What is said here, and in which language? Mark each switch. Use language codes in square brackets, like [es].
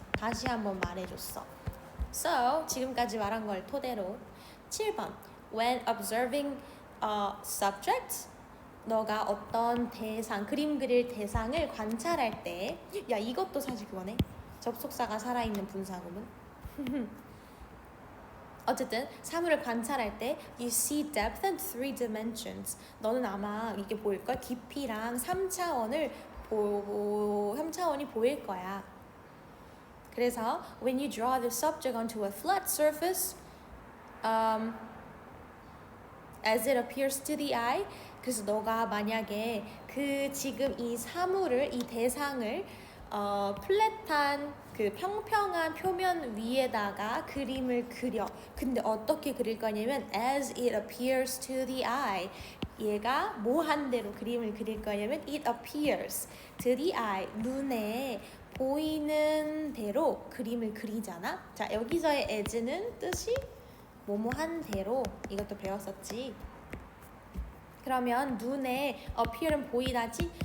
[ko] 다시 한번 말해줬어. So, 지금까지 말한 걸 토대로 7번. [en] When observing a subject, [ko] 너가 어떤 대상, 그림 그릴 대상을 관찰할 때, 야, 이것도 사실 그거네. 접속사가 살아있는 분사구문. 어쨌든 사물을 관찰할 때 [en] you see depth and 3 dimensions. [ko] 너는 아마 이게 보일걸? 깊이랑 3차원을 3차원이 보일 거야. 그래서 [en] when you draw the subject onto a flat surface, as it appears to the eye, [ko] 그래서 너가 만약에 그 지금 이 사물을, 이 대상을 플랫한 그 평평한 표면 위에다가 그림을 그려. 근데 어떻게 그릴 거냐면 [en] as it appears to the eye. [ko] 얘가 뭐 한 대로 그림을 그릴 거냐면 [en] it appears to the eye. [ko] 눈에 보이는 대로 그림을 그리잖아. 자, 여기서의 as는 뜻이 뭐뭐한 대로. 이것도 배웠었지. 그러면 눈에 appear은 보이다지?